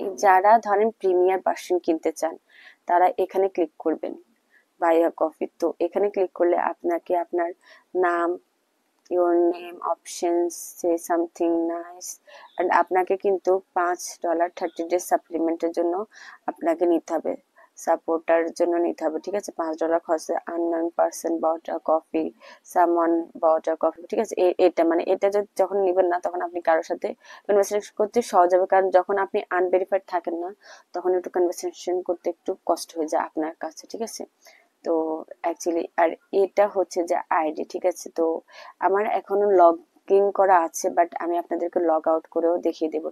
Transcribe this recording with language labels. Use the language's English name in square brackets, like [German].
[Bangla] যারা ধরেন premier version কিনতে চান, তারা এখানে ক্লিক করবেন, বাই আ কফি। তো এখানে ক্লিক করলে আপনাকে আপনার নাম, [English] your name options, say something nice, and [Bangla] আপনাকে কিন্তু $5 30 days সাপ্লিমেন্টের জন্য আপনাকে নিতে হবে, সাপোর্টার জন্য নিতে হবে। ঠিক আছে, [English] $5 [Bangla] খরচে [English] unknown person bought a coffee, someone bought a coffee। [Bangla] ঠিক আছে, এটা মানে এটা যখন নিবেন না, তখন আপনি কারোর সাথে কনভারসেশন করতে সহজ হবে, কারণ যখন আপনি আনভেরিফাইড থাকেন না, তখন একটু কনভারসেশন করতে একটু কষ্ট হয়ে যায় আপনার কাছে। ঠিক আছে, তো অ্যাকচুয়ালি আর এটা হচ্ছে যে আইডি। ঠিক আছে, তো আমার এখনো লগ ইন করা আছে, বাট আমি আপনাদেরকে লগ আউট করেও দেখিয়ে দেবো।